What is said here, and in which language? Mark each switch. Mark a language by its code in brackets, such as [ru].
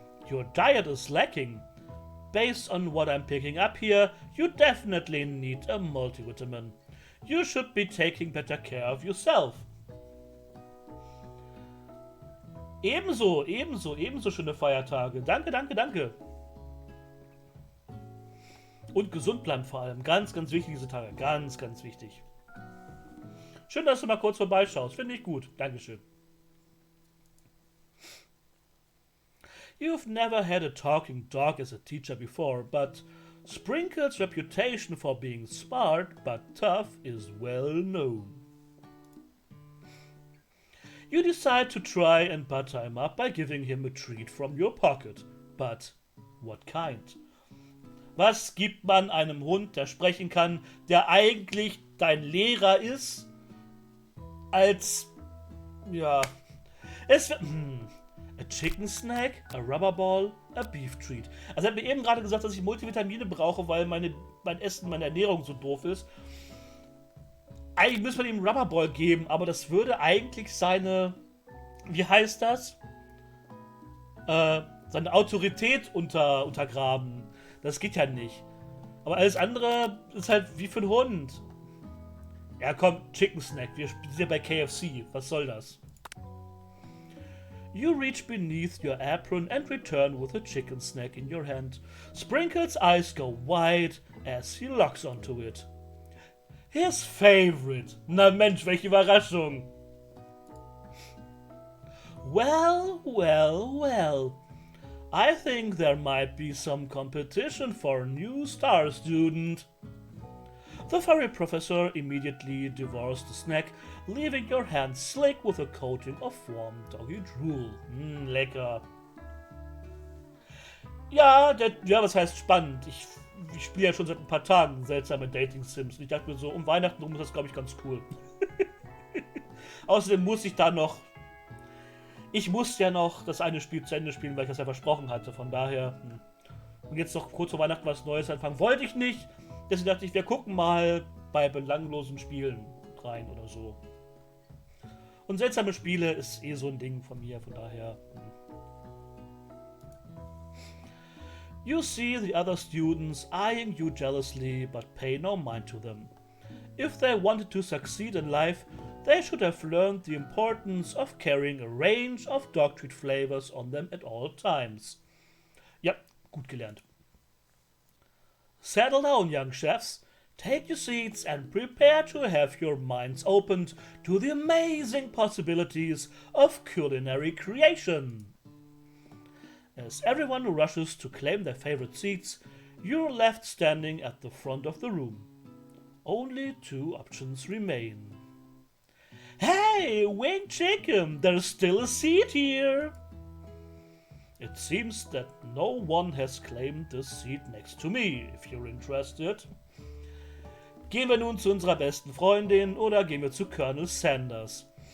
[en] Your diet is lacking. Based on what I'm picking up here, you definitely need a multivitamin. You should be taking better care of yourself. [de] Ebenso schöne Feiertage. Danke, danke, danke. Und gesund bleiben vor allem. Ganz, ganz wichtig diese Tage. Ganz, ganz wichtig. Schön, dass du mal kurz vorbeischaust. Finde ich gut. Dankeschön. [en] You've never had a talking dog as a teacher before, but Sprinkles' reputation for being smart but tough is well known. You decide to try and butter him up by giving him a treat from your pocket. But what kind? [de] Was gibt man einem Hund, der sprechen kann, der eigentlich dein Lehrer ist, als, ja, es wird, [en] a chicken snack, a rubber ball, a beef treat. [de] Also er hat mir eben gerade gesagt, dass ich Multivitamine brauche, weil mein Essen, meine Ernährung so doof ist. Eigentlich müsste man ihm einen Rubberball geben, aber das würde eigentlich seine, wie heißt das? Seine Autorität untergraben. Das geht ja nicht. Aber alles andere ist halt wie für einen Hund. Ja komm, Chicken Snack, wir sind ja bei KFC. Was soll das? [en] You reach beneath your apron and return with a chicken snack in your hand. Sprinkles' eyes go wide as he locks onto it. His favorite. [de] Na Mensch, welche Überraschung. [en] Well, well, well. I think there might be some competition for a new star student. The furry professor immediately devours the snack, leaving your hand slick with a coating of warm doggy drool. [de] Lecker. Ja, was heißt spannend? Ich spiele ja schon seit ein paar Tagen seltsame Dating-Sims. Und ich dachte mir so, um Weihnachten rum ist das, glaube ich, ganz cool. Außerdem muss ich da noch... Ich muss ja noch das eine Spiel zu Ende spielen, weil ich das ja versprochen hatte. Von daher... Und jetzt noch kurz vor Weihnachten was Neues anfangen. Wollte ich nicht. Deswegen dachte ich, wir gucken mal bei belanglosen Spielen rein oder so. Und seltsame Spiele ist eh so ein Ding von mir, von daher. [en] You see the other students eyeing you jealously, but pay no mind to them. If they wanted to succeed in life, they should have learned the importance of carrying a range of dog treat flavors on them at all times. [de] Ja, gut gelernt. [en] Settle down, young chefs. Take your seats and prepare to have your minds opened to the amazing possibilities of culinary creation. As everyone rushes to claim their favorite seats, you're left standing at the front of the room. Only 2 options remain. Hey, wing chicken, there's still a seat here! It seems that no one has claimed the seat next to me, if you're interested. [de] Gehen wir nun zu unserer besten Freundin oder gehen wir zu Colonel Sanders?